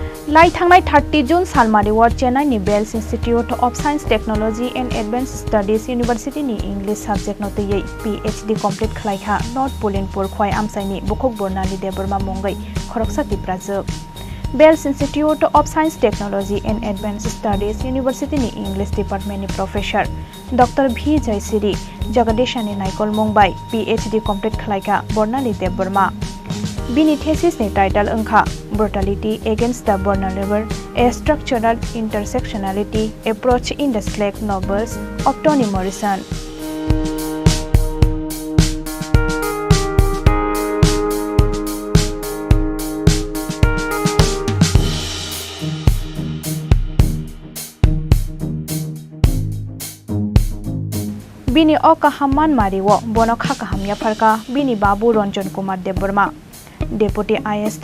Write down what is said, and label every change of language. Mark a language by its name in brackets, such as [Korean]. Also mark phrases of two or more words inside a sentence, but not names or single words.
[Kok Borok] লাই थांनाय 30 जुन सालमारिआव चेन्नाईनि बेल्स इन्स्टिट्यूट अफ साइंस टेक्नोलॉजी एंड एडवांस स्टडीज यूनिवर्सिटीनि [English] English subject [Kok Borok] नतयै [English] PhD complete [Kok Borok] खालायखा नॉर्थ पोलिनपुर खय आमसाइनि बुखक बर्नाली देबरमा मंगै खरकसाति प्राजोब बेल्स इन्स्टिट्यूट अफ साइंस टेक्नोलॉजी एंड एडवांस स्टडीज यूनिवर्सिटीनि [English] English departmentni [Kok Borok] प्रोफेसर डॉक्टर V जयसिरी जगदीशानि नायकल मंबाय [English] PhD complete [Kok Borok] खालायखा बर्नाली देबरमा बिनि थेसिसनि टाइटल ओंखा ब्रुटलिटी एगेंस्ट द vulnerable, a structural intersectionality approach in the slave novels of Toni Morrison. बिनि अकाहामान मारिव बनो खाकाहामिया फरका बिनि बाबू रंजन कुमार देबबर्मा डेपुटी IST